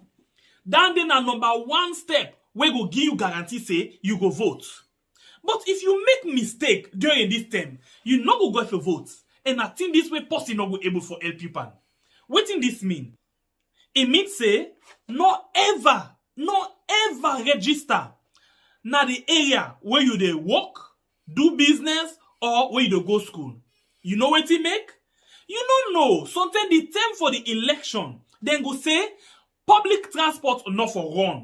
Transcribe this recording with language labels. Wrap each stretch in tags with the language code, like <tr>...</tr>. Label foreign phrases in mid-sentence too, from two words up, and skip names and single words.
<pcm>Then a number 1 step where go give you guarantee say you go vote. But if you make mistake during this time, you no go for vote. And I think this way person no go able for help you pan. What in this mean? It means say no ever register na the area where you dey work, do business, or where you dey go school. You know what it make? You don't know. Sometimes the time for the election, then go say public transport not for run.</pcm>